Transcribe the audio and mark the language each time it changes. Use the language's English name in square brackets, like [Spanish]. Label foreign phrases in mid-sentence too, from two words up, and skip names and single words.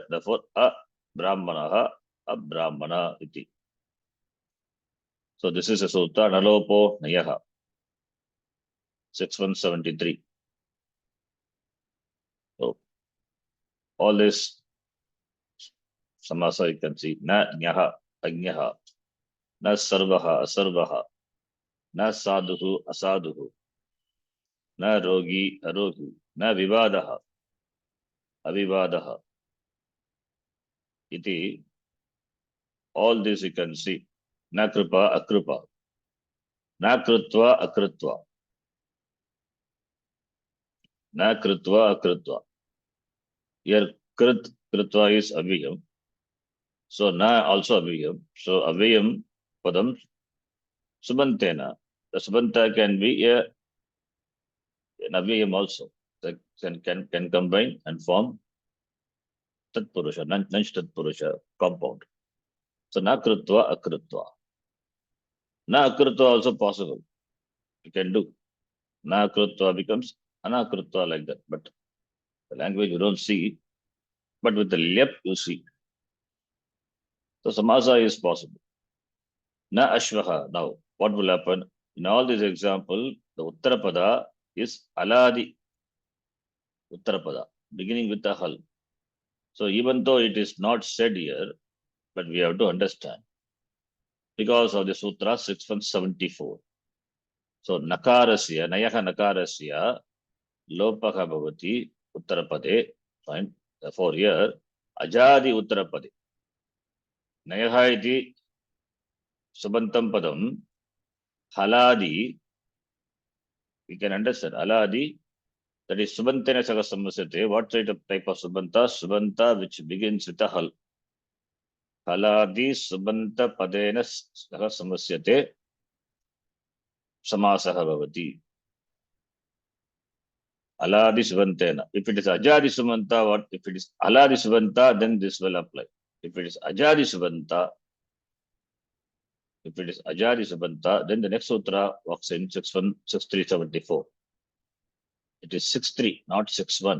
[Sanskrit] Therefore, अ ब्राह्मणः अ ब्राह्मण इति. [English] So this is a sutra, [Sanskrit] नलोपो नञः, [English] 6173. So all this samasa you can see, [Sanskrit] न न्यः अग्नः न सर्वः असर्वः न साधुः असाधुः न रोगी अरोगी न विवादः अविवादः. [English] Iti, all this you can see. [Sanskrit] न कृपा अकृपा न कृत्वा अकृत्वा. न कृत्वा अकृत्वा. [English] Here, krutva is avyayam. So, na also avyayam. [Sanskrit] So, अव्ययम् पदम् सुबन्तेन. [English] The subanta can be an avyayam also. That can combine and form tatpurusha, [Sanskrit] नञ् तत्पुरुष [English] compound. So, [Sanskrit] न कृत्वा अकृत्वा. न अकृत्वा [English] also possible. You can do. [Sanskrit] न अकृत्वा [English] becomes anakrutva like that. But the language you don't see. But with the lep you see. So, samasa is possible. [Sanskrit] न अश्वः. [English] Now, what will happen? In all these examples, the uttarapada is [Sanskrit] अलादि उत्तरपद, [English] beginning with the hal. So, even though it is not said here, but we have to understand. Because of the sutra 6174. So, [Sanskrit] नकारस्य नञः नकारस्य लोपः भवति उत्तरपदे, [English] fine. Therefore, here, [Sanskrit] अजादि उत्तरपदे नञः इति सुबन्तं पदं हलादि, [English] we can understand, haladi, that is [Sanskrit] सुबन्तेन सह समस्यते. [English] What type of subanta? Subanta which begins with a hal. [Sanskrit] हलादि सुबन्त पदेन सह समस्यते. समासः भवति. अलादि सुबन्तेन. [English] If it is [Sanskrit] अजादि सुबन्त, [English] what? If it is [Sanskrit] अलादि सुबन्त, [English] then this will apply. If it is [Sanskrit] अजादि सुबन्त, [English] then the next sutra works in 6374. It is 63, not 61.